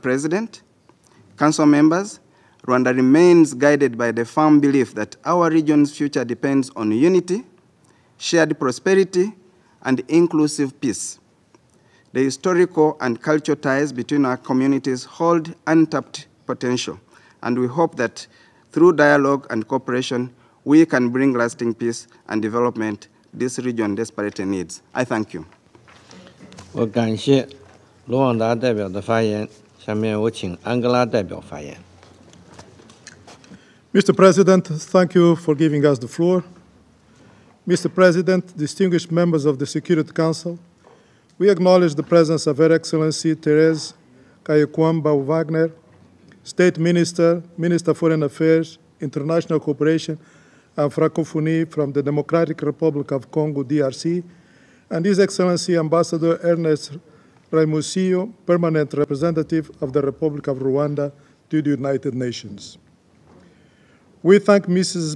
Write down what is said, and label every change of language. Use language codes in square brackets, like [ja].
[en] President, Council members, Rwanda remains guided by the firm belief that our region's future depends on unity, shared prosperity, and inclusive peace. The historical and cultural ties between our communities hold untapped potential, and we hope that through dialogue and cooperation, we can bring lasting peace and development this region desperately needs. I thank you. [zh] 我感谢卢旺达代表的发言，下面我请安哥拉代表发言。 [en] Mr. President, thank you for giving us the floor. Mr. President, distinguished members of the Security Council, we acknowledge the presence of Her Excellency Therese Kayekwamba Wagner, State Minister, Minister of Foreign Affairs, International Cooperation and Francophonie from the Democratic Republic of Congo, DRC, and His Excellency Ambassador Ernest Raimusillo, Permanent Representative of the Republic of Rwanda to the United Nations. We thank Mrs.